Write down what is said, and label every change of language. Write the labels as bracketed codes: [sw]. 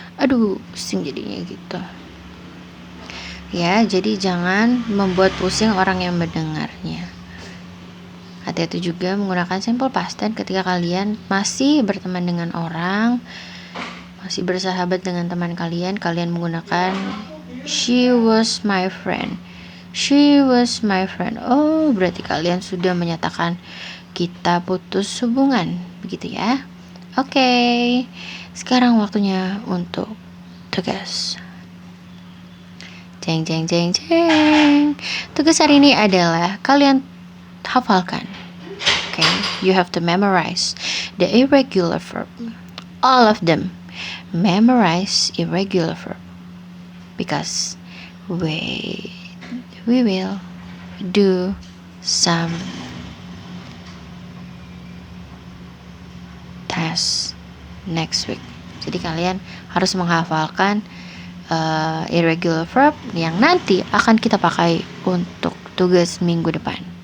[id] Aduh, pusing jadinya gitu. Ya, jadi jangan membuat pusing orang yang mendengarnya. Hati-hati juga menggunakan simple past tense ketika kalian masih berteman dengan orang, masih bersahabat dengan teman kalian. Kalian menggunakan [en] she was my friend. She was my friend. [id] Oh, berarti kalian sudah menyatakan kita putus hubungan, begitu ya. Oke, sekarang waktunya untuk tugas. Jeng jeng jeng jeng. Tugas hari ini adalah kalian hafalkan. [en] Okay, you have to memorize the irregular verb. All of them. Memorize irregular verb. Because we will do some test next week. [id] Jadi kalian harus menghafalkan irregular verb yang nanti akan kita pakai untuk tugas minggu depan.